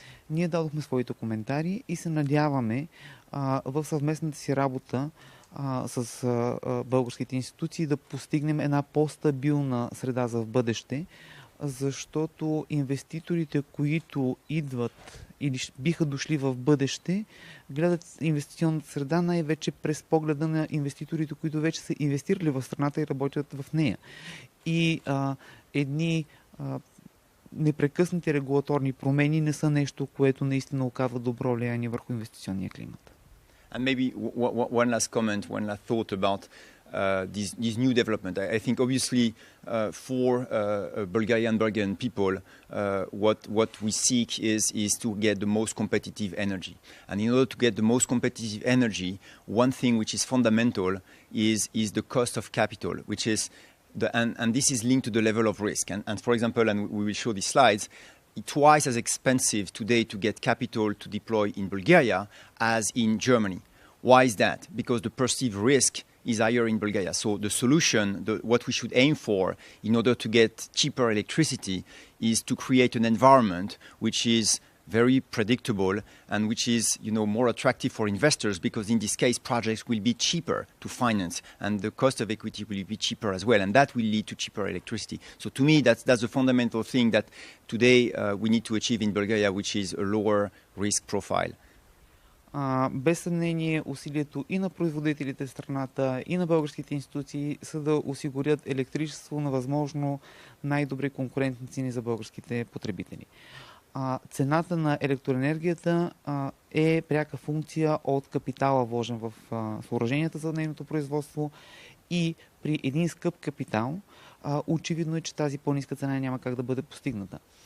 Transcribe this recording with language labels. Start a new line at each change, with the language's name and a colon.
Bulgarian: Ние дадохме своите коментари и се надяваме в съвместната си работа с българските институции да постигнем една по-стабилна среда за в бъдеще, защото инвеститорите, които идват или биха дошли в бъдеще, гледат инвестиционната среда най-вече през погледа на инвеститорите, които вече са инвестирали в страната и работят в нея. И едни непрекъснати регулаторни промени не са нещо, което наистина оказва добро влияние върху инвестиционния климат.
English: And maybe one last comment, one last thought about this new development. I think obviously for Bulgarian people, what we seek is to get the most competitive energy. And in order to get the most competitive energy, one thing which is fundamental is the cost of capital, which is and this is linked to the level of risk. And for example, and we will show these slides, twice as expensive today to get capital to deploy in Bulgaria as in Germany. Why is that? Because the perceived risk is higher in Bulgaria. So the solution, what we should aim for in order to get cheaper electricity is to create an environment which is very predictable and which is, more attractive for investors, because in this case projects will be cheaper to finance and the cost of equity will be cheaper as well, and that will lead to cheaper electricity. So to me that's a fundamental thing that today we need to achieve in Bulgaria, which is a lower risk profile.
Bulgarian: Без съмнение усилието и на производителите в страната, и на българските институции са да осигурят електричество на възможно най-добри конкурентни цени за българските потребители. Цената на електроенергията е пряка функция от капитала, вложен в съоръженията за нейното производство, и при един скъп капитал очевидно е, че тази по-ниска цена няма как да бъде постигната.